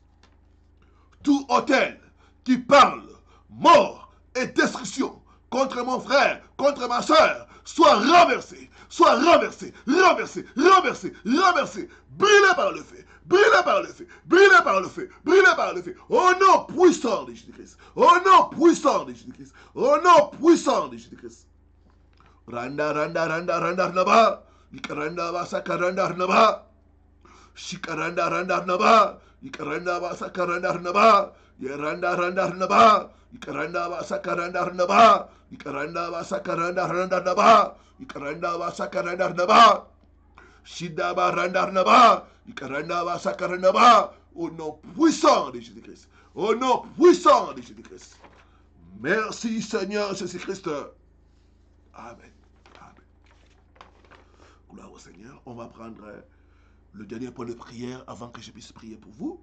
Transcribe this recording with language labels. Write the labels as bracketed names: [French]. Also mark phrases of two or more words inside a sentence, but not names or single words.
[French] Tout autel qui parle mort et destruction contre mon frère, contre ma soeur, soit renversé, renversé, renversé, renversé, brûlé par le feu, brûlé par le feu, brûlé par le feu, brûlé par le feu, au nom puissant de Jésus-Christ, au nom puissant de Jésus-Christ, au nom puissant de Jésus-Christ. Randa, randa, randa, randa, randa, Ikaranda basa karanda naba. Shikaranda randa naba. Ikaranda basa karanda naba. Yeranda randa naba. Ikaranda basa karanda naba. Ikaranda basa karanda randa naba. Ikaranda basa karanda naba. Shidaba randa naba. Ikaranda basa karanda naba. Au nom puissant de Jésus-Christ. Au nom puissant de Jésus-Christ. Merci Seigneur Jésus-Christ. Amen. Amen. Gloire au Seigneur. On va prendre le dernier point de prière avant que je puisse prier pour vous.